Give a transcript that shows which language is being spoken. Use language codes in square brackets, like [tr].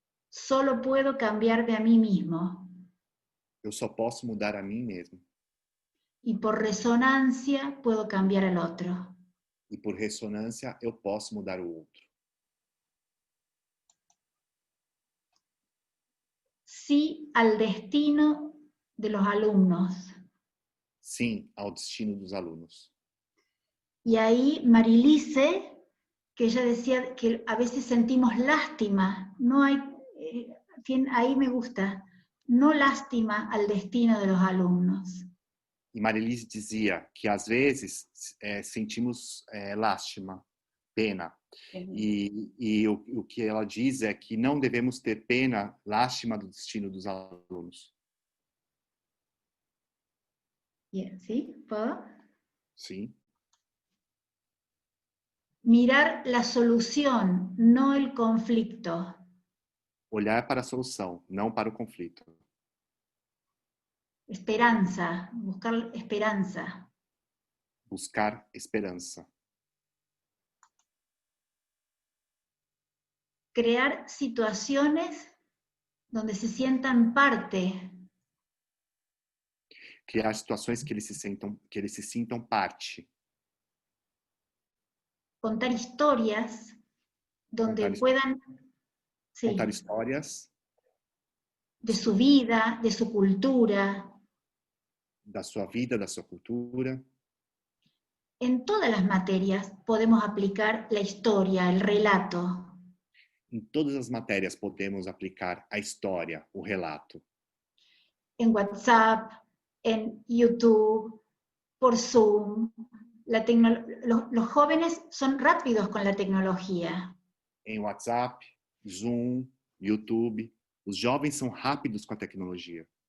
[es] Solo puedo cambiarme a mí mismo. [pt] Eu só posso mudar a mim mesmo. [es] Y por resonancia puedo cambiar al otro. [pt] E por ressonância eu posso mudar o outro. [es] Sí al destino de los alumnos. [pt] Sim ao destino dos alunos. [es] Y ahí Marilise, que ella decía que a veces sentimos lástima, no hay, ahí me gusta, no lástima al destino de los alumnos. [pt] E Marilise dizia que às vezes sentimos lástima, pena. E o que ela diz é que não devemos ter pena, lástima do destino dos alunos. [es] ¿Sí? ¿Puedo? [pt] Sim. [es] Mirar la solución, no el conflicto. [pt] Olhar para a solução, não para o conflito. [es] Esperanza, buscar esperanza. [pt] Buscar esperança. [es] Crear situaciones donde se sientan parte. [pt] Criar situações que eles se sintam parte. [es] Contar historias donde puedan... Sí, [pt] contar histórias. [es] De su vida, de su cultura. [pt] Da sua vida, da sua cultura. [es] En todas las materias podemos aplicar la historia, el relato. [pt] Em todas as matérias podemos aplicar a história, o relato. [es] En WhatsApp, en YouTube, por Zoom. Los jóvenes son rápidos con la tecnología. [pt] Em WhatsApp, Zoom, YouTube. Os jovens são rápidos com a tecnologia.